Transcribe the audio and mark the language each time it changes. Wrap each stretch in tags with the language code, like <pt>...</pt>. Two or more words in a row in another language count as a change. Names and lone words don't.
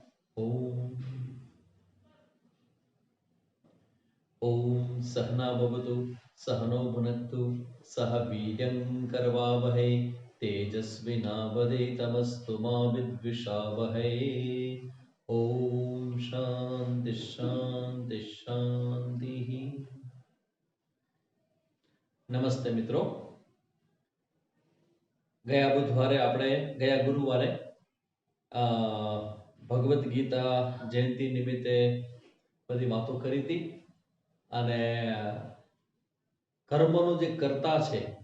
<sa>ॐ सहना भवतु सहनो भुनक्तु सह वीर्यं करवावहै तेजस्विनावधीतमस्तु मा विद्विषावहै ॐ शान्ति शान्ति शान्तिः।</sa> <hi>नमस्ते मित्रों,</hi> <gu>ગયા બુધવારે આપણે ગયા ગુરુવારે ભગવદ્ ગીતા જયંતિ નિમિત્તે બધી વાતો કરી હતી અને કર્મનો જે કર્તા છે</gu>